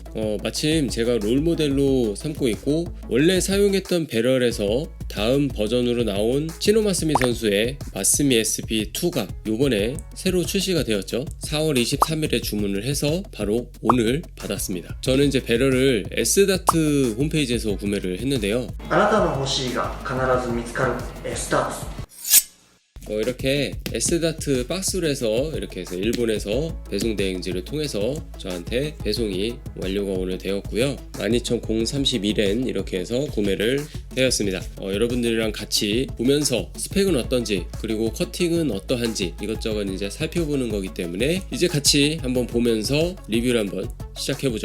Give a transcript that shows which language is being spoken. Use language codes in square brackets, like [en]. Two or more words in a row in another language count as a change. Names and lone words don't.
[ko] 마침 제가 롤모델로 삼고 있고 원래 사용했던 배럴에서 다음 버전으로 나온 치노마스미 선수의 마스미 SP2가 요번에 새로 출시가 되었죠. 4월 23일에 주문을 해서 바로 오늘 받았습니다. 저는 이제 배럴을 S다트 홈페이지에서 구매를 했는데요. [ja] あなたの欲しいが必ず見つかる S다트. [ko] 이렇게 S다트 박스로 해서 이렇게 해서 일본에서 배송 대행지를 통해서 저한테 배송이 완료가 오늘 되었고요. 12031엔 이렇게 해서 구매를 되었습니다. 여러분들이랑 같이 보면서 스펙은 어떤지 그리고 커팅은 어떠한지 이것저것 이제 살펴보는 거기 때문에 이제 같이 한번 보면서 리뷰를 한번 시작해보죠.